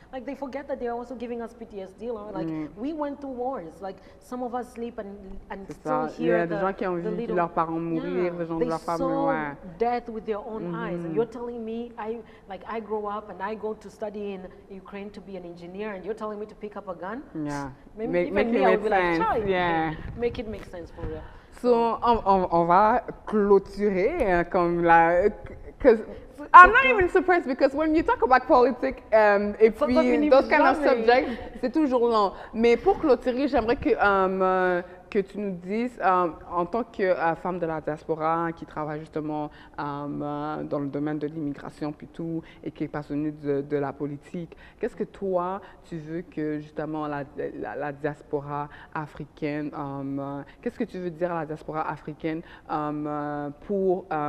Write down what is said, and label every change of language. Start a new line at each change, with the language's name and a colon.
English: Like they forget that they're also giving us PTSD. Like we went through wars. Like some of us sleep and still hear
French: des gens qui ont vu leurs parents mourir, des gens de leur famille.
English: Death with their own eyes. And you're telling me I grow up and I go to study in Ukraine to be an engineer, and you're telling me to pick up a gun? Yeah. Make it make sense. Make it make sense for real.
French: So on va clôturer comme la.
English: Because I'm not even surprised because when you talk about politics
French: et puis
English: those kind of subjects,
French: c'est toujours long. Mais pour clôturer, j'aimerais que tu nous dises, en tant que femme de la diaspora qui travaille justement dans le domaine de l'immigration puis tout, et qui est passionnée de la politique, qu'est-ce que toi, tu veux que justement la diaspora africaine, qu'est-ce que tu veux dire à la diaspora africaine pour